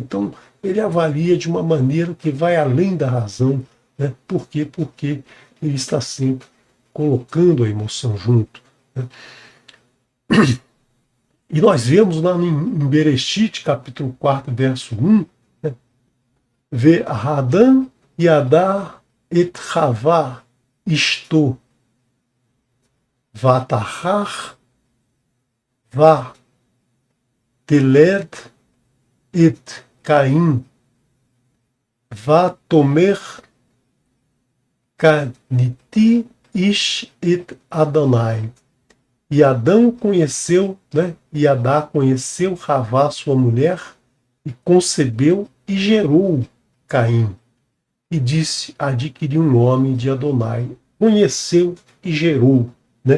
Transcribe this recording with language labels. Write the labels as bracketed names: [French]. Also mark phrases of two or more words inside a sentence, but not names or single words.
[Portuguese] Então ele avalia de uma maneira que vai além da razão, né? Por quê? Porque ele está sempre colocando a emoção junto, né? E nós vemos lá em Bereshit, capítulo 4, verso 1, né? [Hebrew] והאדם ידע את חוה אשתו ותהר ותלד את קין ותאמר קניתי איש את אדני. [Portuguese] E Adão conheceu, né? E Adá conheceu Havá, sua mulher, e concebeu e gerou Caim. E disse: adquiri um homem de Adonai. Conheceu e gerou, né?